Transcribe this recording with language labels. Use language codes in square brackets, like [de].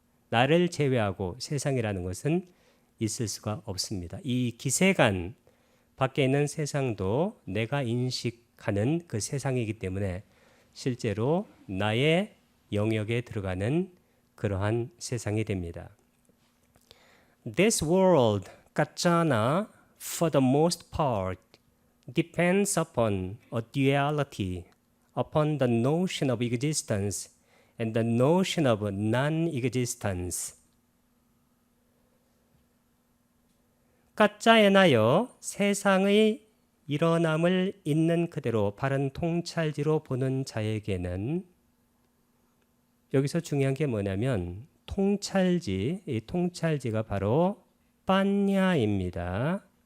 [ko] 나를 제외하고 세상이라는 것은 있을 수가 없습니다. 이 기세간 밖에 있는 세상도 내가 인식하는 그 세상이기 때문에 실제로 나의 영역에 들어가는 그러한 세상이 됩니다. [en] This world, 가짜나, for the most part, depends upon a duality, upon the notion of existence and the notion of non-existence. [ko] 가짜에나여 세상의 일어남을 있는 그대로 바른 통찰지로 보는 자에게는 여기서 중요한 게 뭐냐면 통찰지, 이 통찰지가 바로 빠냐입니다.